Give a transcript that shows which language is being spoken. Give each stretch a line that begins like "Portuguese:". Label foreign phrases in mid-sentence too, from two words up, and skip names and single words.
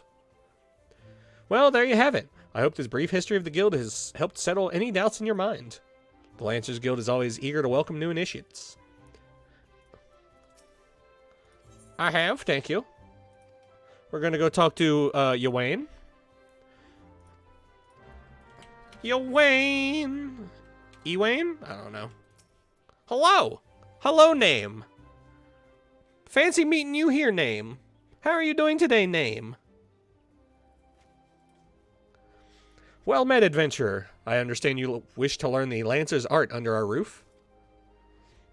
English: Well, there you have it. I hope this brief history of the guild has helped settle any doubts in your mind. The Lancers Guild is always eager to welcome new initiates. I have, thank you. We're going to go talk to, Yawain. Yawain! Ewain? I don't know. Hello! Hello, name! Fancy meeting you here, name. How are you doing today, name? Well met, adventurer. I understand you wish to learn the Lancer's art under our roof?